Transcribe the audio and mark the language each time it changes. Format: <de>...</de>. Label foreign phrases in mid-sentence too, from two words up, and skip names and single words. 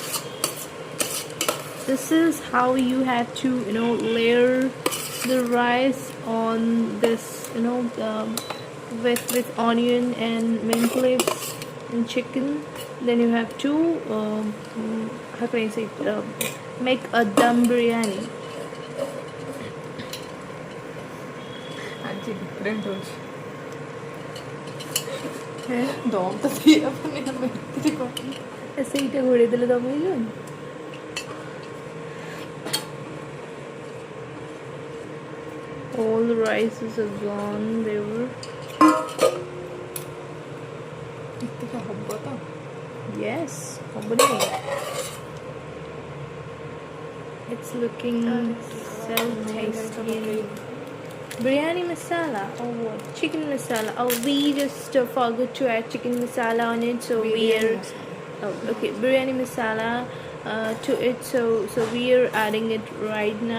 <en>This is how you have to layer the rice on this with onion and mint leaves and chicken. Then you have to how can I say it, make a dum biryani.</en> <or>ଆଜି ଡିଫରେଣ୍ଟ ହେଉଛି ଦମ୍ ତ ଦେଇହେବନି ଆମେ ଏତିକି କରିବୁ ସେଇଟା ଘୋଡ଼େଇ ଦେଲେ ଦମ୍ ହେଇଯିବନି?</or> <en>All the rices are gone. They were</en> <or>ଏତିକି ହବ ତ yes. ହବନି?</or> <en>It's looking so tasty. Biryani masala or what? Chicken masala. Oh, we just forgot to add chicken masala on it, so we're okay. Biryani masala to it, so we are adding it right now.</en>